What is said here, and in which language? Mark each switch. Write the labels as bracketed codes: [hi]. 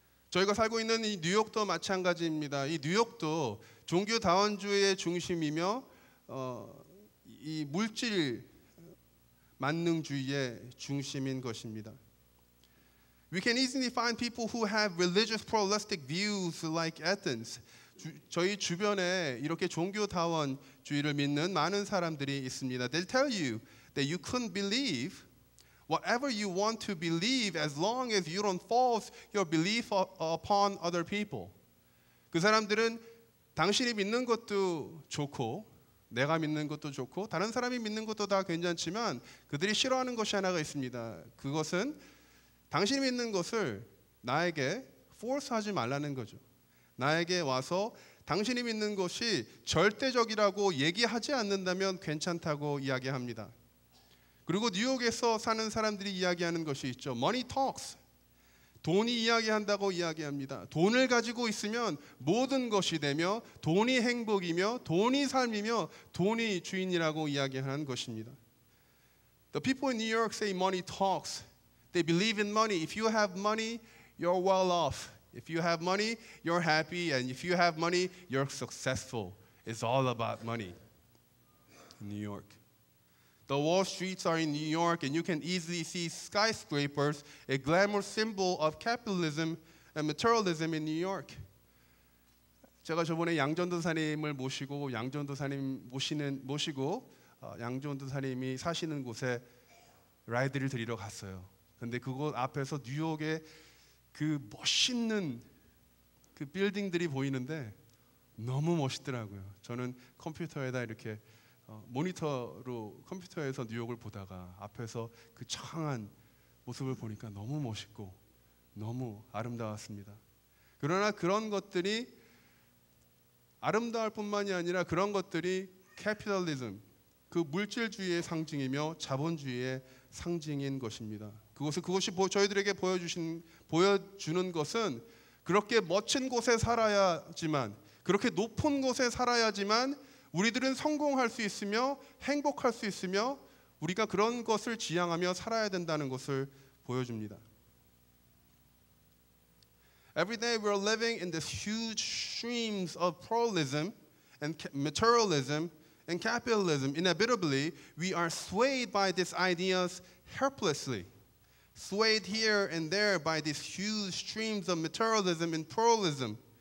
[ko] 저희가 살고 있는 이 뉴욕도 마찬가지입니다. 이 뉴욕도 종교 다원주의의 중심이며 이 물질 만능주의의 중심인 것입니다. [en] We can easily find people who have religious pluralistic views like Athens. [ko] 저희 주변에 이렇게 종교다원주의를 믿는 많은 사람들이 있습니다. [en] They'll tell you that you couldn't believe whatever you want to believe as long as you don't force your belief upon other people. [ko] 그 사람들은 당신이 믿는 것도 좋고 내가 믿는 것도 좋고 다른 사람이 믿는 것도 다 괜찮지만 그들이 싫어하는 것이 하나가 있습니다. 그것은 당신이 믿는 것을 나에게 force하지 말라는 거죠. 나에게 와서 당신이 믿는 것이 절대적이라고 얘기하지 않는다면 괜찮다고 이야기합니다. 그리고 뉴욕에서 사는 사람들이 이야기하는 것이 있죠. [en] Money talks. [ko] 돈이 이야기한다고 이야기합니다. 돈을 가지고 있으면 모든 것이 되며 돈이 행복이며 돈이 삶이며 돈이 주인이라고 이야기하는 것입니다. [en] The people in New York say money talks. They believe in money. If you have money, you're well off. If you have money, you're happy. And if you have money, you're successful. It's all about money in New York. The Wall Streets are in New York, and you can easily see skyscrapers, a glamour symbol of capitalism and materialism in New York. [ko] 제가 저번에 양전도사님을 모시고 양전도사님이 사시는 곳에 라이드를 드리러 갔어요. 근데 그곳 앞에서 뉴욕의 그 멋있는 그 빌딩들이 보이는데 너무 멋있더라고요. 저는 컴퓨터에다 이렇게 모니터로 컴퓨터에서 뉴욕을 보다가 앞에서 그 청한 모습을 보니까 너무 멋있고 너무 아름다웠습니다. 그러나 그런 것들이 아름다울 뿐만이 아니라 그런 것들이 캐피탈리즘, 그 물질주의의 상징이며 자본주의의 상징인 것입니다. 그것이 저희들에게 보여주는 것은 그렇게 멋진 곳에 살아야지만, 그렇게 높은 곳에 살아야지만 우리들은 성공할 수 있으며 행복할 수 있으며 우리가 그런 것을 지향하며 살아야 된다는 것을 보여줍니다. [en] Every day we're living in this huge streams of pluralism and materialism and capitalism. Inevitably, we are swayed by these ideas helplessly, swayed here and there by these huge streams of materialism and pluralism.